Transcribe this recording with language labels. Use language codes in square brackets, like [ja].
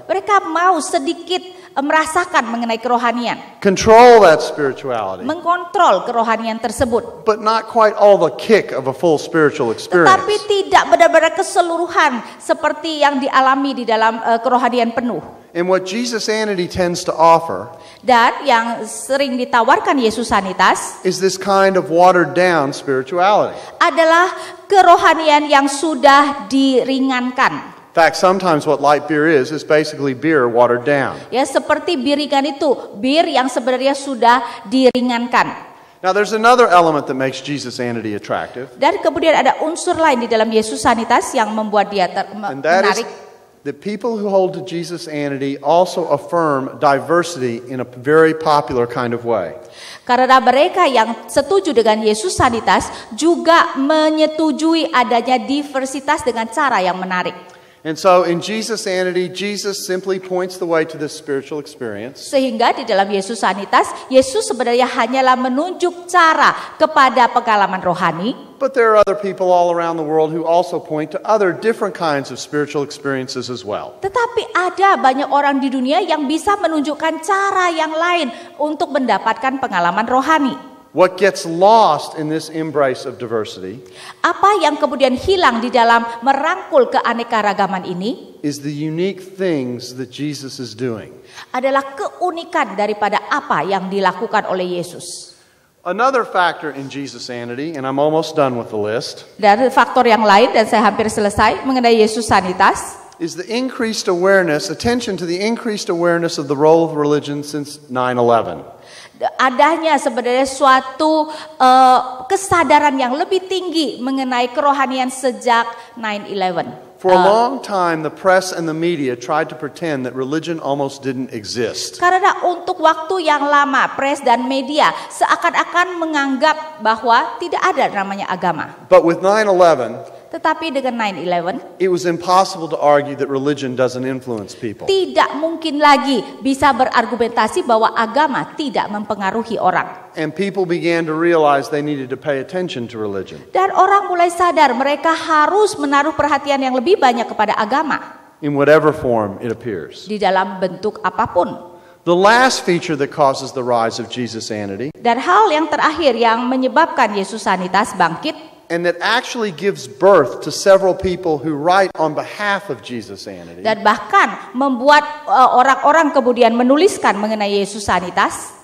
[id] Mereka mau sedikit merasakan mengenai kerohanian. [en] Control that spirituality. [id] Mengontrol kerohanian tersebut. [en] But not quite all the kick of a full spiritual experience. [id] Tetapi tidak benar-benar keseluruhan seperti yang dialami di dalam kerohanian penuh. [en] And what Jesusanity tends to offer [id] dan yang sering ditawarkan Yesusanitas [en] is this kind of watered down spirituality. [id] Adalah kerohanian yang sudah diringankan. [en] In fact, sometimes what light beer is basically beer watered down. [id] Ya, seperti bir ringan itu, bir yang sebenarnya sudah diringankan. [en] Now there's another element that makes Jesusanity attractive. [id] Dan kemudian ada unsur lain di dalam Yesusanitas yang membuat dia menarik. [en] The people who hold to Jesusanity also affirm diversity in a very popular kind of way. [id] Karena mereka yang setuju dengan Yesusanitas juga menyetujui adanya diversitas dengan cara yang menarik. [en] And so in Jesusanity, Jesus simply points the way to this spiritual experience. [id] Sehingga di dalam Yesusanitas, Yesus sebenarnya hanyalah menunjuk cara kepada pengalaman rohani. [en] But there are other people all around the world who also point to other different kinds of spiritual experiences as well. [id] Tetapi ada banyak orang di dunia yang bisa menunjukkan cara yang lain untuk mendapatkan pengalaman rohani. [en] What gets lost in this embrace of diversity? [id] Apa yang kemudian hilang di dalam merangkul keanekaragaman ini? [en] Is the unique things that Jesus is doing. [id] Adalah keunikan daripada apa yang dilakukan oleh Yesus. [en] Another factor in Jesusanity, and I'm almost done with the list. [id] Dan faktor yang lain, dan saya hampir selesai mengenai Yesusanitas, [en] is the increased awareness, attention to the increased awareness of the role of religion since 9/11. [id] Adanya sebenarnya suatu kesadaran yang lebih tinggi mengenai kerohanian sejak 9/11. [en] For a long time, the press and the media tried to pretend that religion almost didn't exist. [id] Karena untuk waktu yang lama, pres dan media seakan-akan menganggap bahwa tidak ada namanya agama. [en] But with 9/11, [id] tetapi dengan 9/11, [en] it was impossible to argue that religion doesn't influence people. [id] Tidak mungkin lagi bisa berargumentasi bahwa agama tidak mempengaruhi orang. [en] And people began to realize they needed to pay attention to religion. [id] Dan orang mulai sadar mereka harus menaruh perhatian yang lebih banyak kepada agama. [en] In whatever form it appears. [id] Di dalam bentuk apapun. [en] The last feature that causes the rise of Jesusanity. [id] Dan hal yang terakhir yang menyebabkan Yesusanitas bangkit. [en] And that actually gives birth to several people who write on behalf of Jesusanity. [id] Dan bahkan membuat orang-orang kemudian menuliskan mengenai Yesusanitas.